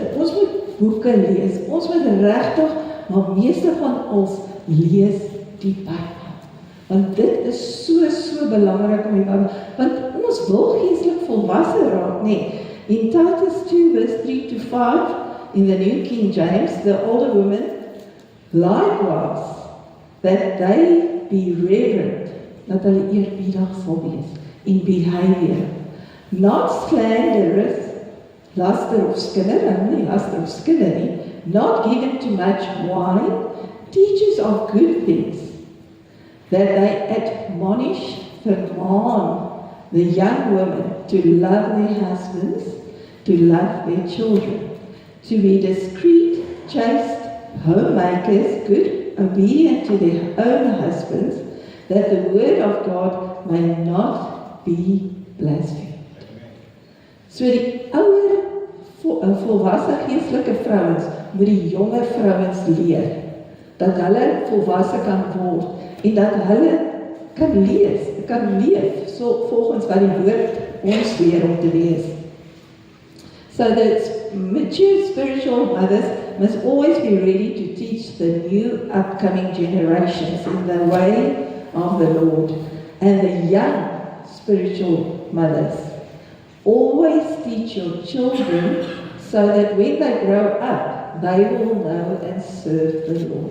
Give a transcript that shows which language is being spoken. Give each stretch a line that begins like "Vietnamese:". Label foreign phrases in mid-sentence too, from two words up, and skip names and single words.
Afrikaans: Ons moet boeke lees. Ons moet regtig, maar meeste van ons lees die Bybel. Want dit is so belangrik om die Bybel, want ons wil geestelik volwasse raak, nee.
English: In Titus 2 verse 3 to 5, in the New King James, the older women, likewise, that they be reverent,
Afrikaans: dat hulle eerbiedig sal wees,
English: in behavior, not slanderous,
Afrikaans: laster of skinder nie,
English: not given to much wine, teachers of good things, that they admonish, command the young women to love their husbands, to love their children, to be discreet, chaste, homemakers, good, obedient to their own husbands, that the word of God may not be blasphemed.
Afrikaans: So die ouer, volwasse geestelike vrouens moet die jonger vrouens leer, dat hulle volwasse kan word, en dat hulle kan leef, so volgens wat die woord ons leer om te wees.
English: So that mature spiritual mothers must always be ready to teach the new upcoming generations in the way of the Lord. And the young spiritual mothers, always teach your children so that when they grow up, they will know and serve the Lord.